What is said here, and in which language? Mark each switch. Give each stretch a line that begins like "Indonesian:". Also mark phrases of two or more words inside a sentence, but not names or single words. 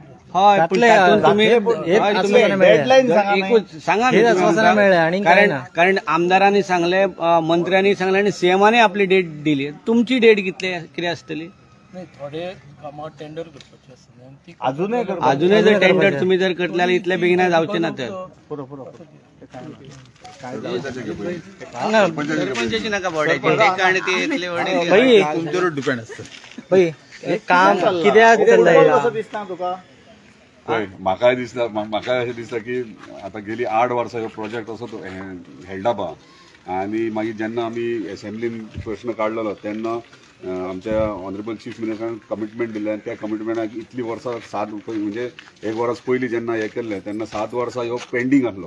Konkani: हय सांगा.
Marathi: कारण आमदारांनी सांगले मंत्र्यांनी सांगले आणि सीएमाने आपली डेट दिली.
Konkani: तुमची डेट किती आसतली? नाही थोडे कामां टेंडर करपाचे आसता.
Marathi: अजूनही जर टेंडर तुम्ही जर करतले इतले बेगिना जावचे ना तर सरपंचाची नका बोर्डाची आणि ते इथले वडील
Konkani: भाई
Marathi: तुमच्यावर डिपेंड असतं
Konkani: भाई काम कित्याक चल्ला पळय म्हाकाय अशें दिसता की आतां गेली 8 वर्सां ह्यो प्रोजेक्ट असो हेल्डअप आहा आनी मागीर जेन्ना आमी असेंब्लीन प्रश्न काडलेलो तेन्ना आमच्या
English: Honourable Chief Ministeran
Konkani: कमिटमेंट दिलें आनी त्या कमिटमेंटाक इतली वर्सां 7 म्हणजे 1 वर्स पयलीं जेन्ना हें केल्लें तेन्ना 7 वर्सां ह्यो पेंडींग आसलो.